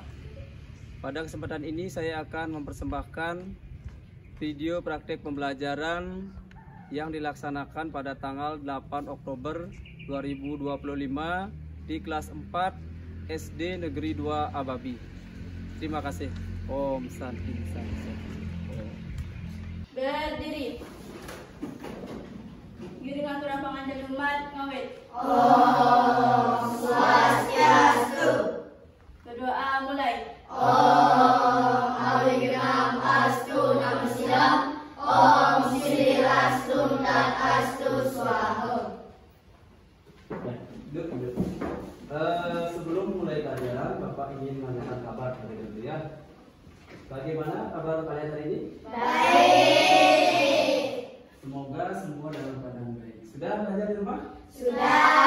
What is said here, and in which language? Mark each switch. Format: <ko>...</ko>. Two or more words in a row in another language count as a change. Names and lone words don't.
<id>Pada kesempatan ini saya akan mempersembahkan video praktek pembelajaran yang dilaksanakan pada tanggal 8 Oktober 2025 di kelas 4 SD Negeri 2 Ababi. Terima kasih.</id> <sa>Om Santi Santi.</sa> <id>Berdiri.</id> <ban>Giring aturan panganjang umat ngawit.</ban> <sa>Om Swastiastu.</sa> <id>Berdoa mulai.</id> <sa>Om Awigram Astu Namo Silam. Om Sri Rastum dan Astu Swaha.</sa> <id>Duduk. Sebelum mulai pelajaran, Bapak ingin menanyakan kabar dari dulu ya. Bagaimana kabar kalian hari ini? Baik. Semoga semua dalam keadaan baik. Sudah belajar di rumah? Sudah.</id>